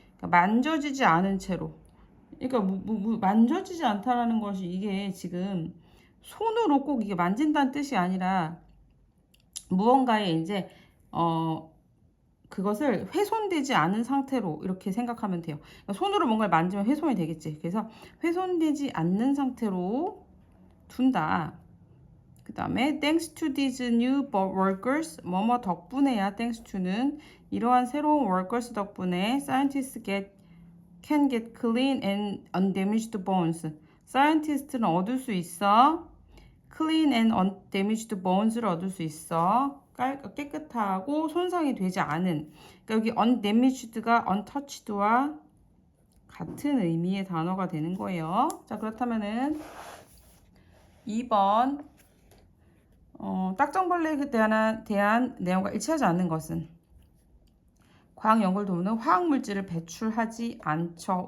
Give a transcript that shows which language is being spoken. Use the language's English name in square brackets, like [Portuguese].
[Korean] 그러니까 만져지지 않은 채로. 그러니까 만져지지 않다라는 것이 이게 지금 손으로 꼭 이게 만진다는 뜻이 아니라 무언가에 이제 그것을 훼손되지 않은 상태로 이렇게 생각하면 돼요. 그러니까 손으로 뭔가를 만지면 훼손이 되겠지. 그래서 훼손되지 않는 상태로 둔다. 그 다음에 [English] thanks to these new workers [Korean] 뭐뭐 덕분에야 [English] thanks to는 [Korean] 이러한 새로운 [English] workers 덕분에 scientists can get clean and undamaged bones. [Korean] scientist는 얻을 수 있어. [English] clean and undamaged bones [Korean] 를 얻을 수 있어. 깨끗하고 손상이 되지 않은. 그러니까 여기 undamaged가 untouched와 같은 의미의 단어가 되는 거예요. 자, 그렇다면은 2번 딱정벌레에 대한 내용과 일치하지 않는 것은 과학 연구를 도우는 화학물질을 배출하지 않죠.